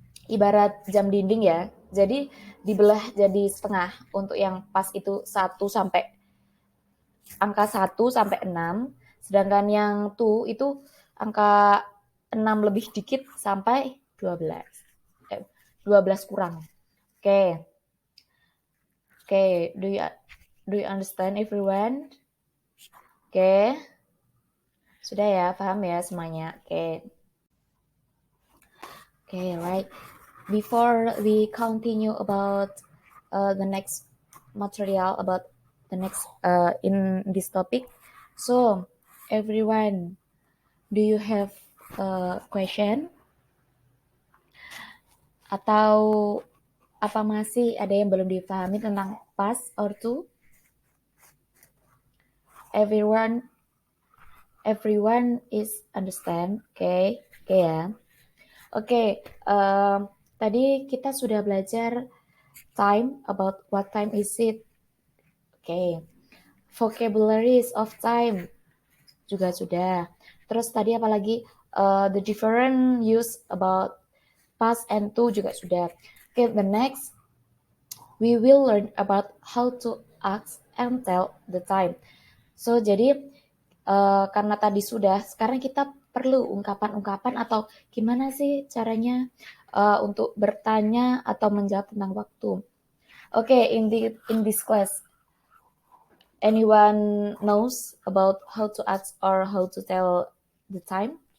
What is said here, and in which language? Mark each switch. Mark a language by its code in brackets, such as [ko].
[id] Ibarat jam dinding ya. Jadi dibelah jadi setengah. Untuk yang pas itu 1 sampai angka 1 sampai 6. Sedangkan yang to itu angka 6 lebih dikit sampai 12. 12 kurang. Oke. [en] Oke, do you understand everyone? Oke. [id] Sudah ya, paham ya semuanya. Oke. [en] Oke, right. Before we continue about the next material about the next in this topic, so everyone, do you have a question? [id] Atau apa masih ada yang belum dipahami tentang past or to? [en] Everyone is understand, oke ya. Oke, [id] tadi kita sudah belajar [en] time, about what time is it. Oke, vocabularies of time [id] juga sudah. Terus tadi apalagi [en] the different use about past and to [id] juga sudah. [en] Oke, the next we will learn about how to ask and tell the time. [id] So jadi karena tadi sudah, sekarang kita perlu ungkapan-ungkapan atau gimana sih caranya untuk bertanya atau menjawab tentang waktu. [en] Oke, in this class, anyone knows about how to ask or how to tell the time?